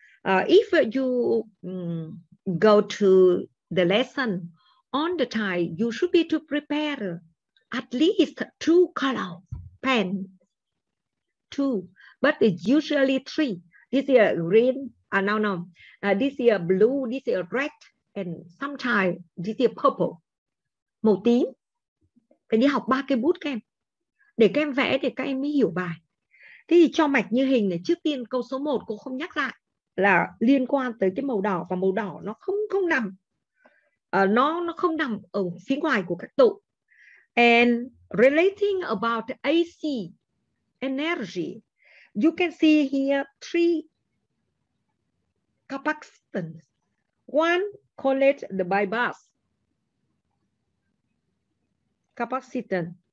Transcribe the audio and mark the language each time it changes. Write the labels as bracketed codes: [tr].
[en] If you go to the lesson on the time, you should be to prepare at least 2 color pen. 2, but it's usually 3. This is green. No. This is blue. This is red. And sometimes this is purple. [vi] Màu tím. Phải đi học 3 cây bút các em. Để các em vẽ để các em mới hiểu bài. Thế thì cho mạch như hình này, trước tiên câu số 1 cô không nhắc lại là liên quan tới cái màu đỏ, và màu đỏ nó không nằm nó không nằm ở phía ngoài của các tụ. [en] And relating about AC energy, you can see here 3 capacitance. One collect the bypass capacitance.